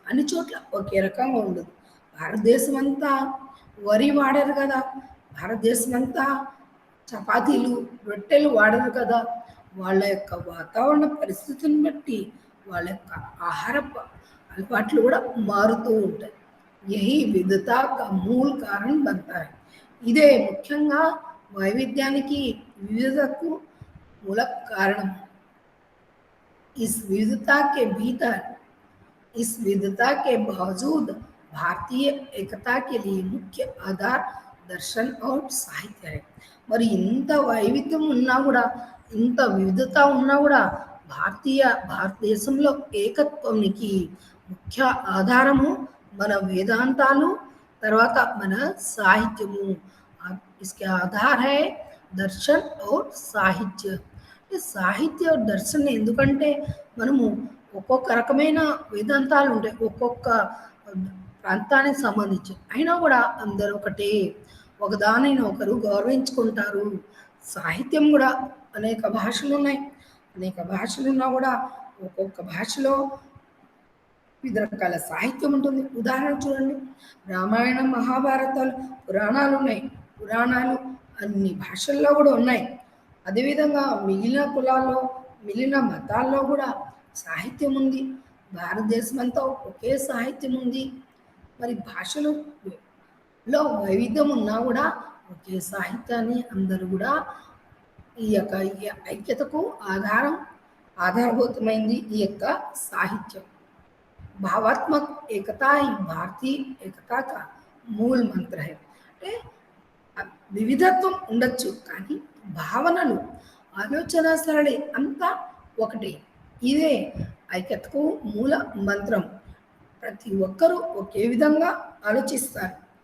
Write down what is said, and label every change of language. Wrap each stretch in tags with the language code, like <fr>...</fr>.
<te>అన్ని చోట్ల ఒకే రకంగా ఉండదు. భారతదేశం అంతా వరి వాడరు కదా, భారతదేశం అంతా చపాతీలు, రొట్టెలు వాడరు కదా. వాళ్ళ యొక్క వాతావరణ పరిస్థితిని బట్టి వాళ్ళ యొక్క ఆహారపు అలవాట్లు కూడా మారుతూ ఉంటాయి.</te> <hi>यही विविधता का मूल कारण बनता है.</hi> <te>ఇదే ముఖ్యంగా వైవిధ్యానికి, వివిధతకు మూల కారణం.</te> <hi>इस विविधता के भीतर, इस विविधता के बावजूद भारतीय एकता के लिए मुख्य आधार दर्शन और साहित्य है.</hi> <te>మరి ఇంత వైవిధ్యం ఉన్నా కూడా, ఇంత వివిధత ఉన్నా కూడా భారతదేశంలో ఏకత్వానికి ముఖ్య ఆధారము మన వేదాంతాలు, తర్వాత మన సాహిత్యము.</te> <hi>इसके आधार है दर्शन और</hi> <te>సాహిత్య. సాహిత్య దర్శన ఎందుకంటే మనము ఒక్కొక్క రకమైన వేదాంతాలు ఉంటాయి ఒక్కొక్క ప్రాంతానికి సంబంధించి, అయినా కూడా అందరూ ఒకటే. ఒకదానిని ఒకరు గౌరవించుకుంటారు. సాహిత్యం కూడా అనేక భాషలు ఉన్నాయి. అనేక భాషలు ఉన్నా కూడా ఒక్కొక్క భాషలో వివిధ రకాల సాహిత్యం ఉంటుంది. ఉదాహరణ చూడండి, రామాయణం, మహాభారతాలు, పురాణాలు ఉన్నాయి. పురాణాలు అన్ని భాషల్లో కూడా ఉన్నాయి. అదేవిధంగా మిగిలిన కులాల్లో, మిగిలిన మతాల్లో కూడా సాహిత్యం ఉంది. భారతదేశం అంతా ఒకే సాహిత్యం ఉంది. మరి భాషలు లో వైవిధ్యం ఉన్నా కూడా ఒకే సాహిత్యాన్ని అందరూ కూడా ఈ యొక్క ఐక్యతకు ఆధారభూతమైంది ఈ యొక్క సాహిత్యం.</te> <hi>भावात्मक एकता ही भारतीय एकता का</hi> <te>మూల మంత్ర</te> <hi>है.</hi> <te>అంటే వివిధత్వం ఉండొచ్చు కానీ భావనలు, ఆలోచన సరళి అంతా ఒకటే. ఇదే ఐక్యతకు మూల మంత్రం. ప్రతి ఒక్కరూ ఒకే విధంగా ఆలోచిస్తారు.</te>